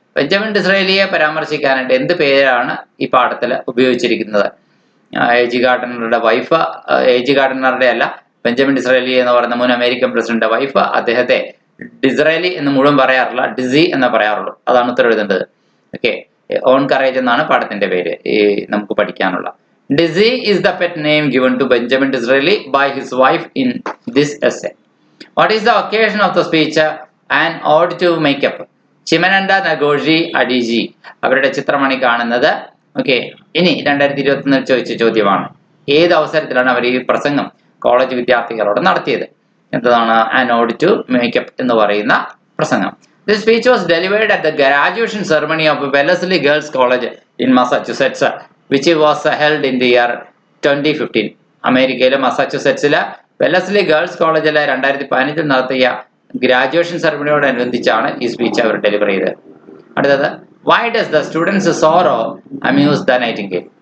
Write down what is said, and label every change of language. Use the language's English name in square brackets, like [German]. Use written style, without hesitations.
[Malayalam] Benjamin ഡിസ്രേലിയെ പരാമർശിക്കാനായിട്ട് എന്ത് പേരാണ് ഈ പാഠത്തിൽ ഉപയോഗിച്ചിരിക്കുന്നത്? എ.ജി. ഗാർഡിനറുടെ വൈഫ്, എ.ജി. ഗാർഡിനറുടെ അല്ല, ബെഞ്ചമിൻ ഡിസ്രേലി എന്ന് പറയുന്ന മുൻ അമേരിക്കൻ പ്രസിഡന്റ് വൈഫ്, അദ്ദേഹത്തെ ഡിസ്രേലി എന്ന് മുഴുവൻ പറയാറില്ല, ഡിസി എന്ന് പറയാറുള്ളൂ. അതാണ് ഉത്തരം എഴുതേണ്ടത്. ഓക്കെ, ഓൺ കറേജ് എന്നാണ് പാഠത്തിന്റെ പേര് നമുക്ക് പഠിക്കാനുള്ള. [English] Dizzy is the pet name given to Benjamin Disraeli by his wife in this essay. What is the occasion of the speech? An ode to makeup. [Malayalam] Chimananda Ngozi Adichie അവരുടെ ചിത്രമാണ് കാണുന്നത്. Okay, ഇനി 2021 ചോദിച്ച ചോദ്യമാണ്, ഏത് അവസരത്തിലാണ് അവർ ഈ പ്രസംഗം കോളേജ് വിദ്യാർത്ഥികളോട് നടത്തിയത്? എന്താണ് an ode to makeup എന്ന് പറയുന്ന പ്രസംഗം? [English] This speech was delivered at the graduation ceremony of Wellesley Girls College in Massachusetts, which was held in the year 2015. [Malayalam] അമേരിക്കയിലെ മസാച്യുസെറ്റ്സിലെ വെല്ലസ്ലി ഗേൾസ് കോളേജിലെ 2015 നടത്തിയ ഗ്രാജുവേഷൻ സെറമണിയോടനുബന്ധിച്ചാണ് ഈ സ്പീച്ച് അവർ ഡെലിവർ ചെയ്തത്. അടുത്തത്, [English] why does the students' sorrow amuse the nightingale?